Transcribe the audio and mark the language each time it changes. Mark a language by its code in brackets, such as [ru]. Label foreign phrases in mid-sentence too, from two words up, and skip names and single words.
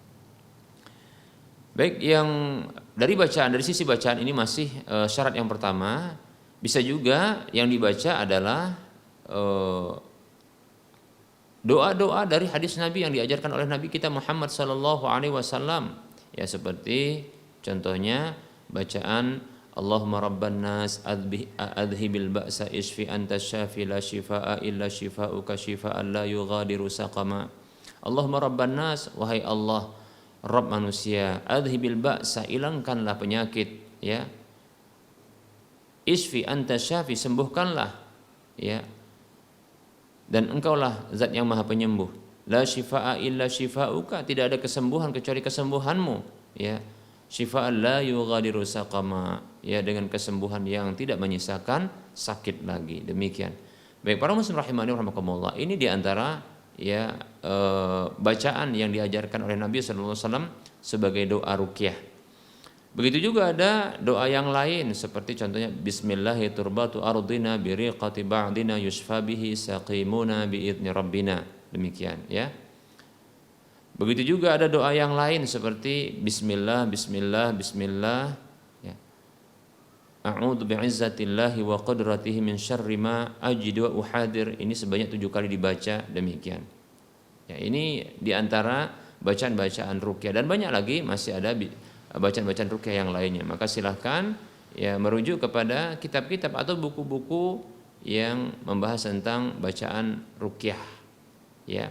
[id] Baik, yang dari sisi bacaan ini masih syarat yang pertama. Bisa juga yang dibaca adalah doa-doa dari hadis Nabi yang diajarkan oleh Nabi kita Muhammad [ar] صلى الله عليه وسلم. [id] Ya seperti contohnya bacaan [ar] اللهم رب الناس أذهب البأس اشف أنت الشافي لا شفاء إلا شفاؤك شفاء لا يغادر سقما. اللهم رب الناس, [id] wahai Allah Rabb manusia, [ar] أذهب البأس, [id] hilangkanlah penyakit, ya. [ar] اشف أنت الشافي, [id] sembuhkanlah, ya. Dan engkaulah zat yang maha penyembuh. [ar] لا شفاء إلا شفاؤك, [id] tidak ada kesembuhan kecuali kesembuhanmu, ya. [ar] شفاء لا يغادر سقما, [id] ya dengan kesembuhan yang tidak menyisakan sakit lagi. Demikian. Baik para muslim [ar] رحماني رحمكم الله, [id] ini diantara ya bacaan yang diajarkan oleh Nabi [ar] صلى الله عليه وسلم [id] sebagai doa ruqyah. Begitu juga ada doa yang lain seperti contohnya [ar] بسم الله تربة أرضنا بريقة بعضنا يشفى به سقيمنا بإذن ربنا. [id] Demikian, ya. Begitu juga ada doa yang lain seperti [ar] بسم الله بسم الله بسم الله, [id] ya. [ar] أعوذ بعزة الله وقدرته من شر ما أجد وأحاذر. [id] Ini sebanyak 7 kali dibaca. Demikian. Ya, ini diantara bacaan-bacaan ruqyah dan banyak lagi masih ada bacaan-bacaan ruqyah yang lainnya. Maka silahkan ya merujuk kepada kitab-kitab atau buku-buku yang membahas tentang bacaan ruqyah, ya.